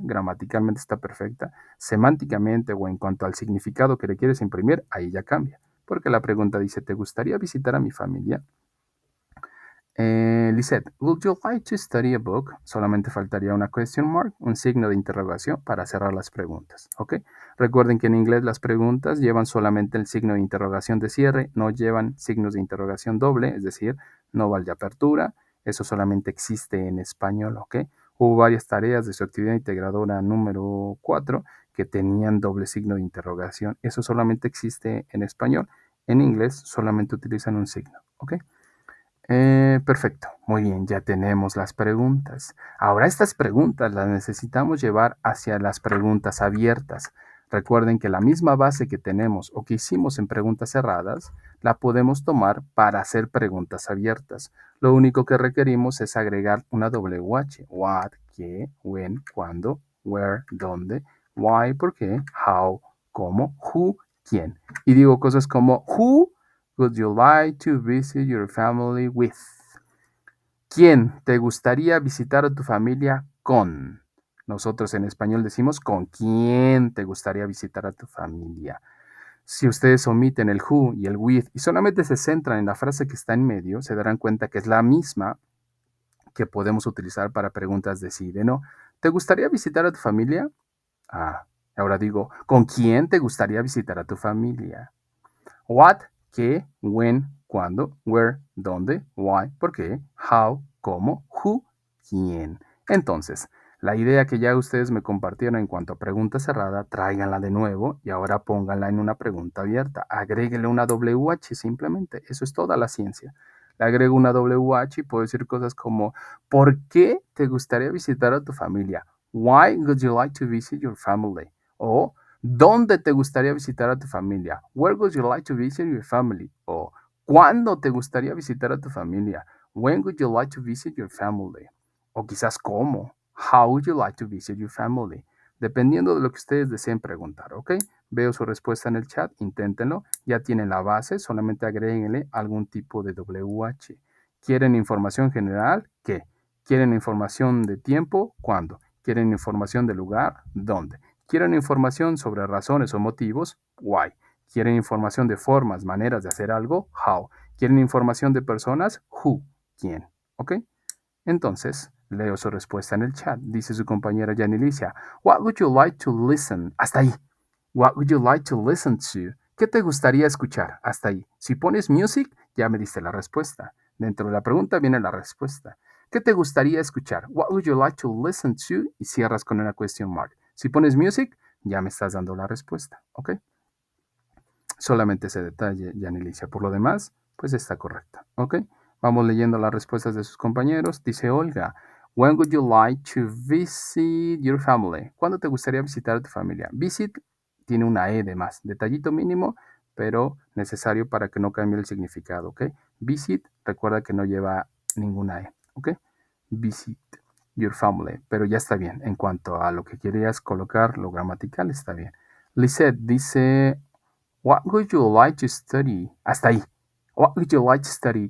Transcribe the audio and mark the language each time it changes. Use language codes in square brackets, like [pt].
[es] Gramaticalmente está perfecta. Semánticamente o en cuanto al significado que le quieres imprimir, ahí ya cambia. Porque la pregunta dice, ¿te gustaría visitar a mi familia? [en] Lisette, would you like to study a book? [es] Solamente faltaría una question mark, un signo de interrogación para cerrar las preguntas, ¿ok? Recuerden que en inglés las preguntas llevan solamente el signo de interrogación de cierre, no llevan signos de interrogación doble, es decir, no va el de apertura, eso solamente existe en español, ¿ok? Hubo varias tareas de su actividad integradora número 4 que tenían doble signo de interrogación, eso solamente existe en español, en inglés solamente utilizan un signo, ¿ok? Perfecto, muy bien, ya tenemos las preguntas. Ahora estas preguntas las necesitamos llevar hacia las preguntas abiertas. Recuerden que la misma base que tenemos o que hicimos en preguntas cerradas, la podemos tomar para hacer preguntas abiertas. Lo único que requerimos es agregar una WH. What, qué, when, cuándo, where, dónde, why, por qué, how, cómo, who, quién. Y digo cosas como [en] who would you like to visit your family with? [es] ¿Quién te gustaría visitar a tu familia con? Nosotros en español decimos con quién te gustaría visitar a tu familia. Si ustedes omiten el who y el with y solamente se centran en la frase que está en medio, se darán cuenta que es la misma que podemos utilizar para preguntas de sí y de no. ¿Te gustaría visitar a tu familia? Ahora digo, ¿con quién te gustaría visitar a tu familia? What, qué, when, cuándo, where, dónde, why, por qué, how, cómo, who, quién. Entonces, la idea que ya ustedes me compartieron en cuanto a pregunta cerrada, tráiganla de nuevo y ahora pónganla en una pregunta abierta. Agréguenle una WH simplemente. Eso es toda la ciencia. Le agrego una WH y puedo decir cosas como, ¿por qué te gustaría visitar a tu familia? [en] Why would you like to visit your family? [es] O ¿dónde te gustaría visitar a tu familia? [en] Where would you like to visit your family? [es] O ¿cuándo te gustaría visitar a tu familia? [en] When would you like to visit your family? [es] O quizás ¿cómo? [en] How would you like to visit your family? [es] Dependiendo de lo que ustedes deseen preguntar, ¿ok? Veo su respuesta en el chat, inténtenlo. Ya tienen la base, solamente agréguenle algún tipo de WH. ¿Quieren información general? ¿Qué? ¿Quieren información de tiempo? ¿Cuándo? ¿Quieren información de lugar? ¿Dónde? ¿Quieren información sobre razones o motivos? Why. ¿Quieren información de formas, maneras de hacer algo? How. ¿Quieren información de personas? Who. ¿Quién? ¿Ok? Entonces, leo su respuesta en el chat. Dice su compañera [en] Yanilicia, What would you like to listen? [es] Hasta ahí. [en] What would you like to listen to? [es] ¿Qué te gustaría escuchar? Hasta ahí. Si pones music, ya me diste la respuesta. Dentro de la pregunta viene la respuesta. ¿Qué te gustaría escuchar? [en] What would you like to listen to? [es] Y cierras con una question mark. Si pones music, ya me estás dando la respuesta. ¿Ok? Solamente ese detalle, Yanilicia. Por lo demás, pues está correcta. ¿Ok? Vamos leyendo las respuestas de sus compañeros. Dice Olga, [en] When would you like to visit your family? [es] ¿Cuándo te gustaría visitar a tu familia? Visit tiene una E de más. Detallito mínimo, pero necesario para que no cambie el significado, ¿ok? Visit, recuerda que no lleva ninguna E, ¿ok? [en] Visit your family, [es] pero ya está bien. En cuanto a lo que querías colocar, lo gramatical está bien. [en] Lisette dice, what would you like to study? [es] Hasta ahí. [en] What would you like to study?